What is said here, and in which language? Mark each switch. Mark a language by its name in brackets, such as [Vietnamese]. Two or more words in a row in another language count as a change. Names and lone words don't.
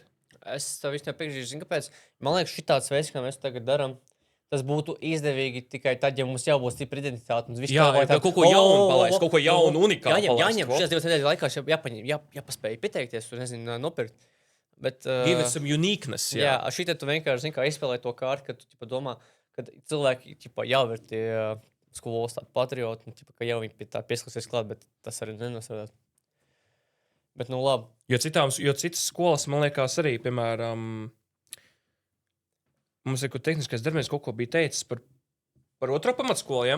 [Latvian] Es tev vispār piekritīšu, zinu, kāpēc. Man liekas, šitāds veids, kā mēs tagad darām, tas būtu izdevīgi tikai tad, ja mums jau būs stipra identitāte. Jā, kaut ko jaunu palaist, kaut ko jaunu, unikālu palaist. Jāņem šīs 2 nedēļas laikā, jāpaspēj pieteikties, nezinu, nopirkt. Bet, [English] give it some uniqueness. [Latvian] Jā, šitā tu vienkārši, zini, kā izspēlē to kārtu, ka tu domā, ka cilvēki jau ir tie skolas tādi patrioti, ka jau viņi pie tā piesklasies klāt, bet tas arī nenosvarās. Bet, nu, labi. Jo citas skolas, man liekas, arī, piemēram, mums ir tehniskais darbinieks kaut ko bija teicis par otro pamatskolu, ja?